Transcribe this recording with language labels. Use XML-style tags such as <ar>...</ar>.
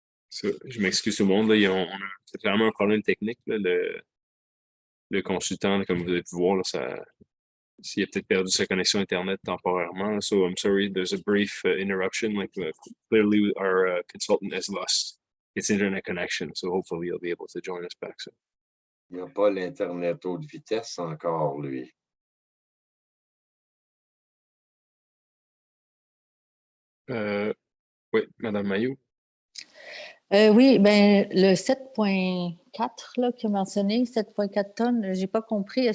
<fr>Je m'excuse tout le monde, là, on a c'est clairement un problème technique. Là, le consultant, là, comme vous avez pu voir, là, s'il a peut-être perdu sa connexion Internet temporairement.</fr> <en>So I'm sorry, there's a brief interruption. Like clearly our consultant has lost its internet connection. So hopefully he'll be able to join us back soon.</en> <fr>Il n'a pas l'Internet haute vitesse encore, lui. Oui, Madame Maillot. Oui, ben le 7,4 là, qu'il a mentionné, 7,4 tonnes, j'ai pas compris.</fr>